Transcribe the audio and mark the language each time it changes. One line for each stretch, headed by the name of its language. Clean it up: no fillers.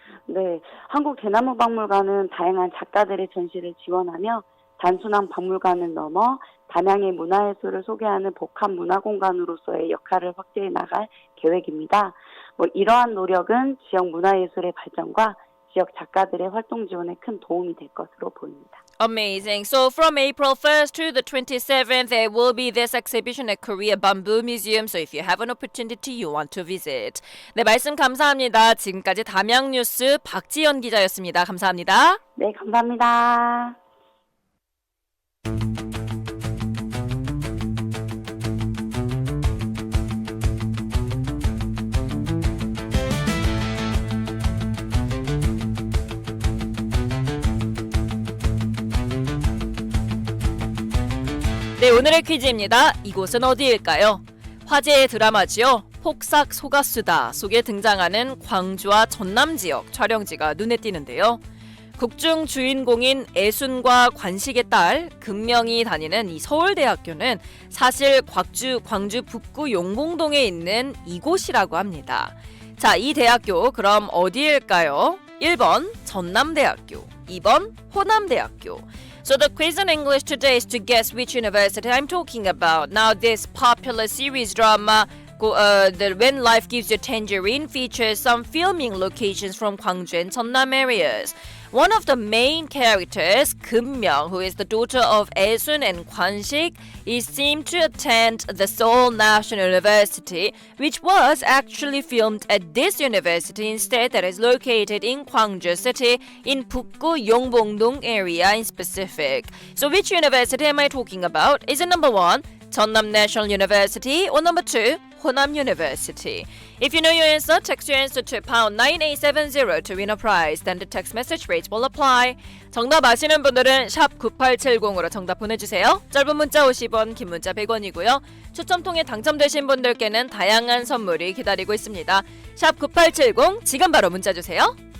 Korean: 네, 한국 대나무 박물관은 다양한 작가들의 전시를 지원하며 단순한 박물관을 넘어 담양의 문화예술을 소개하는 복합 문화공간으로서의 역할을 확대해 나갈 계획입니다. 이러한 노력은 지역 문화예술의 발전과 지역 작가들의 활동 지원에 큰 도움이 될 것으로 보입니다.
English: Amazing. So from April 1st to the 27th, there will be this exhibition at Korea Bamboo Museum. So if you have an opportunity, you want to visit.
Korean: 네, 말씀 감사합니다. 지금까지 담양뉴스 박지연 기자였습니다. 감사합니다. 네, 감사합니다. 네, 오늘의 퀴즈입니다. 이곳은 어디일까요? 화제의 드라마지요. 폭삭 소가수다 속에 등장하는 광주와 전남 지역 촬영지가 눈에 띄는데요. 국중 주인공인 애순과 관식의 딸 금명이 다니는 이 서울대학교는 사실 광주 북구 용봉동에 있는 이곳이라고 합니다. 자, 이 대학교 그럼 어디일까요? 1번 전남대학교, 2번 호남대학교.
English: So the quiz in English today is to guess which university I'm talking about. Now this popular series drama the When Life Gives You Tangerine features some filming locations from Gwangju and Jeonnam areas. One of the main characters, Keum-myung, who is the daughter of Aesun and Kwan-sik, is seen to attend the Seoul National University, which was actually filmed at this university instead, that is located in Gwangju City in Bukgu Yongbong-dong area in specific. So which university am I talking about? Is it number 1, Jeonnam National University, or number 2, Honam University? If you know your answer, text your answer to pound 9870 to win a prize. Then the text message rates will apply.
Korean: 정답 아시는 분들은 샵 9870으로 정답 보내주세요. 짧은 문자 50원, 긴 문자 100원이고요. 추첨 통해 당첨되신 분들께는 다양한 선물이 기다리고 있습니다. 샵 9870, 지금 바로 문자 주세요.